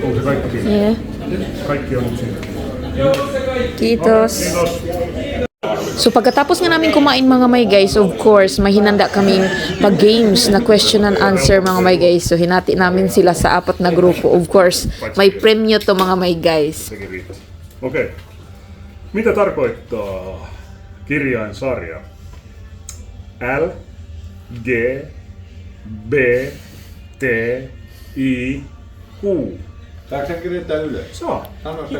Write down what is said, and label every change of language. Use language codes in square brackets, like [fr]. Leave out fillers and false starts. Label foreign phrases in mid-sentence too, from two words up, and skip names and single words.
[fi] Yeah. Kiitos. [tl] So pagkatapos nga namin kumain mga may guys, [en] of course, [tl] may hinanda kaming pag-games na question and answer mga may guys. So hinati namin sila sa 4 na grupo. [en] Of course, [tl] may premyo to mga may guys. [fi] Sekin riittää. Okei. Mitä tarkoittaa kirjainsarja? L, G, B, T, I, U. Saanko sen kirjoittaa ylös? Saa. Sano se.